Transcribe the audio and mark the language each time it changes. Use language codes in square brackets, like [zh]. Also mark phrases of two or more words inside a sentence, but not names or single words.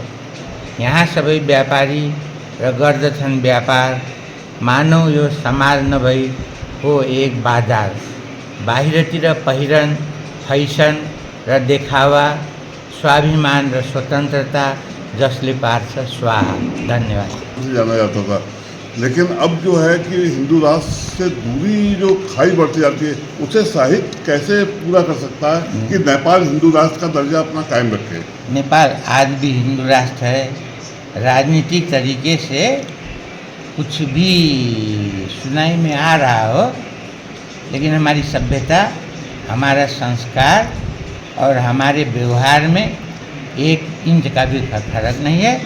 [ne] यहाँ सबै व्यापारी र गर्दछन् व्यापार, मानव यो समाज नभई हो एक बाजार। बाहिरतिर पहिरन, फैसन र देखावा, स्वाभिमान र स्वतन्त्रता जसले पार्छ स्वाहा। धन्यवाद। [hi] जाना जाता था, लेकिन अब जो है कि हिंदू राष्ट्र से दूरी जो खाई बढ़ती जाती है, उसे साहित्य कैसे पूरा कर सकता है कि नेपाल हिंदू राष्ट्र का दर्जा अपना कायम रखे? नेपाल आज भी हिंदू राष्ट्र है। राजनीतिक तरीके से कुछ भी सुनाई में आ रहा हो, लेकिन हमारी सभ्यता, हमारा संस्कार और हमारे व्यवहार में 1 इंच का भी फर्क नहीं है।